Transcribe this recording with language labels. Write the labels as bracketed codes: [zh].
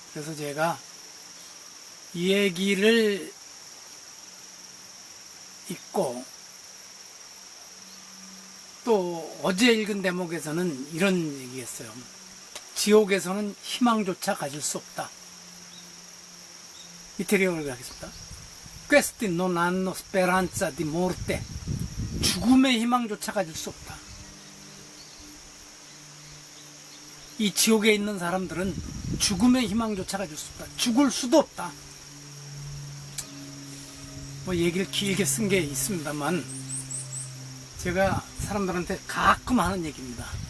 [ko] 그래서 제가 이 얘기를 읽고 또 어제 읽은 대목에서는 이런 얘기했어요. 지옥에서는 희망조차 가질 수 없다. 이태리어를 하겠습니다. [it] Questi non hanno speranza di morte. [ko] 죽음의 희망조차 가질 수 없다. 이 지옥에 있는 사람들은 죽음의 희망조차 가질 수 없다. 죽을 수도 없다. 뭐 얘기를 길게 쓴 게 있습니다만 제가 사람들한테 가끔 하는 얘기입니다.